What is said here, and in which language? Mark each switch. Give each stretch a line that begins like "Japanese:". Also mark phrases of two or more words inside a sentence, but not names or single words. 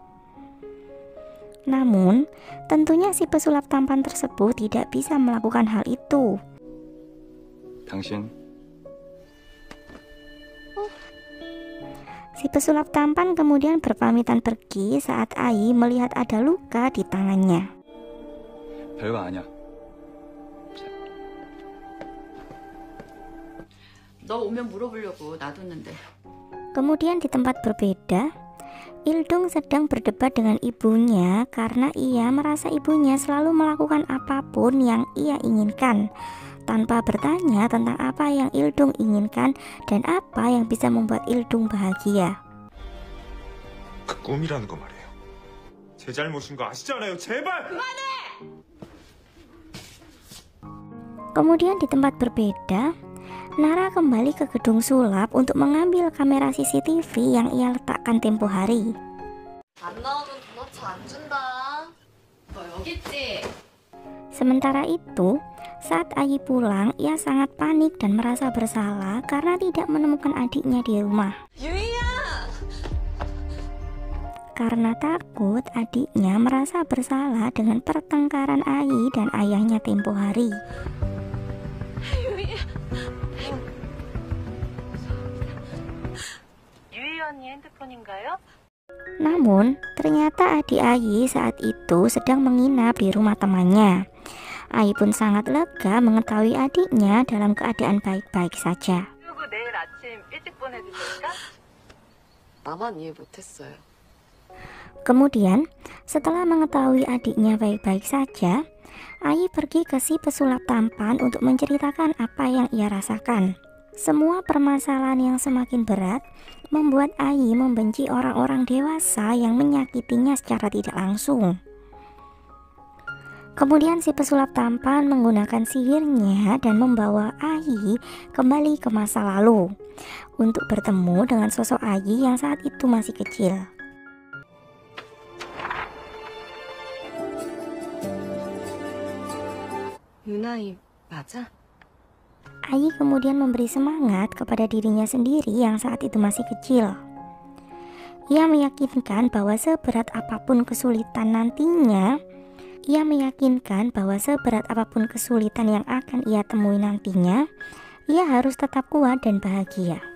Indonesian: Namun, tentunya si pesulap tampan tersebut tidak bisa melakukan hal itu.
Korean: 당신
Indonesian: Si pesulap tampan kemudian berpamitan pergi saat Ai melihat ada luka di tangannya.
Korean: 별거 아니야. 너 오면 물어보려고 놔뒀는데
Indonesian: Kemudian di tempat berbeda, Il-dung sedang berdebat dengan ibunya karena ia merasa ibunya selalu melakukan apapun yang ia inginkan tanpa bertanya tentang apa yang Il-dung inginkan dan apa yang bisa membuat Il-dung bahagia.
Korean: 그 꿈이라는 거 말이에요. 제 잘못인 거 아시잖아요. 제발!
Indonesian: Kemudian di tempat berbeda, Nara kembali ke gedung sulap untuk mengambil kamera CCTV yang ia letakkan tempo hari.
Korean: 안 나오면 도넛 안 준다. 너 여기 있지?
Indonesian: Sementara itu, saat Ai pulang, ia sangat panik dan merasa bersalah karena tidak menemukan adiknya di rumah. Karena takut adiknya merasa bersalah dengan pertengkaran Ai dan ayahnya tempo hari.
Korean: 유희 언니 핸드폰인가요?
Indonesian: Namun, ternyata adik Ai saat itu sedang menginap di rumah temannya. Ai pun sangat lega mengetahui adiknya dalam keadaan baik-baik saja.
Korean: 그리고 내일 아침 일찍 보내드릴까? 나만 이해 못했어요.
Indonesian: Kemudian, setelah mengetahui adiknya baik-baik saja, Ai pergi ke si pesulap tampan untuk menceritakan apa yang ia rasakan. Semua permasalahan yang semakin berat membuat Ai membenci orang-orang dewasa yang menyakitinya secara tidak langsung. Kemudian si pesulap tampan menggunakan sihirnya dan membawa Ai kembali ke masa lalu untuk bertemu dengan sosok Ai yang saat itu masih kecil.
Korean: 유나이 맞아?
Indonesian: Ai kemudian memberi semangat kepada dirinya sendiri yang saat itu masih kecil. Ia meyakinkan bahwa seberat apapun kesulitan yang akan ia temui nantinya, ia harus tetap kuat dan bahagia.